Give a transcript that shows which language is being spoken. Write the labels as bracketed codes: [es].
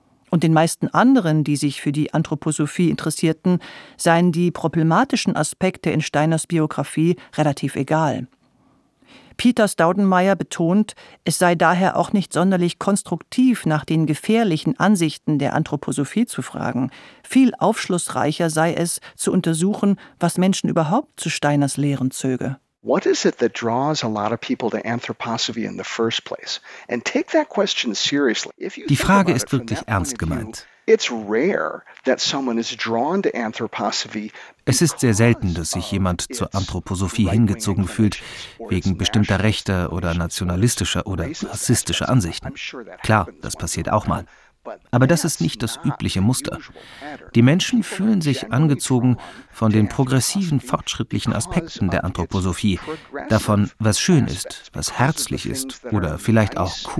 [de] Und den meisten anderen, die sich für die Anthroposophie interessierten, seien die problematischen Aspekte in Steiners Biografie relativ egal. Peter Staudenmayer betont, es sei daher auch nicht sonderlich konstruktiv, nach den gefährlichen Ansichten der Anthroposophie zu fragen. Viel aufschlussreicher sei es, zu untersuchen, was Menschen überhaupt zu Steiners Lehren zöge. [en] What is it that draws a lot of people to Anthroposophy in the first place? And take that question seriously. [de] Die Frage ist wirklich ernst gemeint. [en] It's rare that someone is drawn to Anthroposophy. [de] Es ist sehr selten, dass sich jemand zur Anthroposophie hingezogen fühlt, wegen bestimmter rechter oder nationalistischer oder rassistischer Ansichten. Klar, das passiert auch mal. Aber das ist nicht das übliche Muster. Die Menschen fühlen sich angezogen von den progressiven, fortschrittlichen Aspekten der Anthroposophie, davon, was schön ist, was herzlich ist oder vielleicht auch